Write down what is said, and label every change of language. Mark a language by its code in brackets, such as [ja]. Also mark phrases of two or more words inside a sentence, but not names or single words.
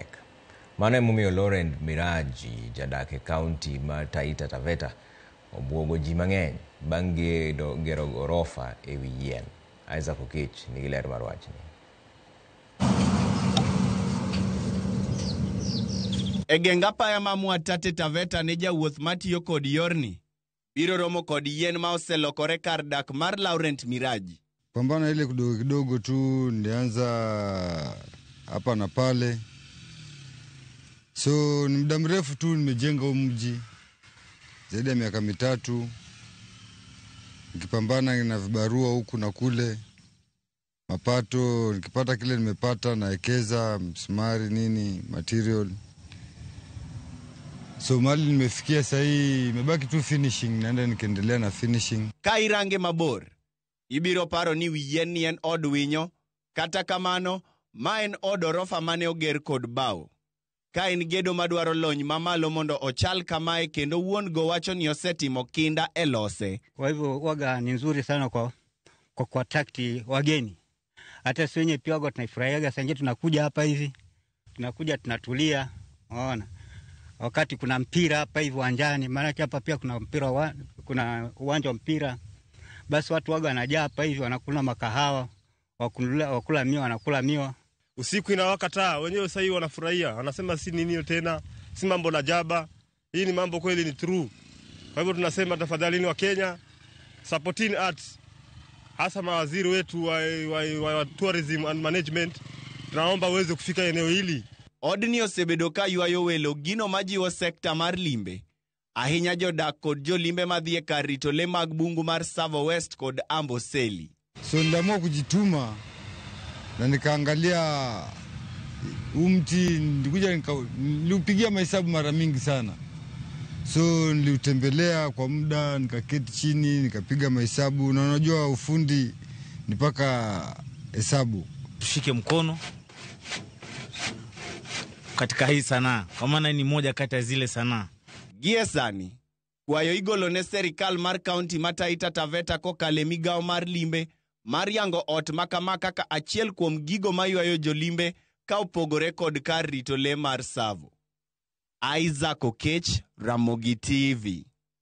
[luo] Mano emomiyo Laurent Miraji, jadak e kaunti ma Taita Taveta, obwogo ji mang'eny bang' gero gorofa e wi yien. Isaac Okech nigi ler mar wachni. E geng apaya ma Mwatate Taveta ne jawuoth matiyo kod yorni biro romo kod yien ma oselokore kar dak mar Laurent Miraji. [sw] Pambana ile kidogo tu, nilianza hapa na pale. So ni muda mrefu tu nimejenga mji zaidi ya miaka 3, nikipambana na vibarua huku na kule, mapato nikipata kile nimepata naekeza msumari nini material. So mali nimefikia sahii imebaki tu finishing, naenda nikiendelea na finishing. Kairange mabor ibiro paro ni wien ni en od winyo, kata kamano ma en od orofa mane oger kod bao. Ka en gedo madwaro lony mamalo mondo ochal kamae, kendo wuon go wacho ni osetimo kinda e lose. Kwa hivyo waga ni nzuri sana kwa takti wageni. Hata sisi wenyewe pia waga tunaifurahiaga, sasa tunakuja hapa hivi, tunakuja tunatulia, unaona. Wakati kuna mpira hapa hivi uwanjani, maana hapa pia kuna mpira kuna uwanja wa mpira. Basi watu waga wanajaa hapa hivi, wanakula makahawa, wakula miwa, wanakula miwa. Usiku inawaka taa, wenyewe sasa hivi wanafurahia. Wanasema si nini tena, si mambo na jaba. Hii ni mambo kweli, ni true. Kwa hivyo tunasema tafadhalini wa Kenya, [en] supporting arts. [sw] Hasa mawaziri wetu wa [en] tourism and management, [sw] tunaomba uweze kufika eneo hili. [luo] Odni osebedo ka ywayo welo gino majiwo sekta mar limbe. Ahinya jodak kod jolimbe madhie kar rito le mag bungu mar Tsavo West kod Amboseli. [sw] So niliamua kujituma na nikaangalia mti, niliupigia mahesabu mara mingi sana. So niliutembelea kwa muda, nikaketi chini, nikapiga mahesabu, na unajua ufundi ni mpaka hesabu. Tushike mkono katika hii sanaa, kwa maana ni moja kati ya zile sanaa. [luo] Giesani, kwayo igolo ne serikal mar kaunti ma Taita Taveta kokale migao mar limbe, mar yango ot makamaka ka achiel kuom gigo maywayo jolimbe ka opogore kod kar rito le mar Tsavo. Isaac Okech, Ramogi TV.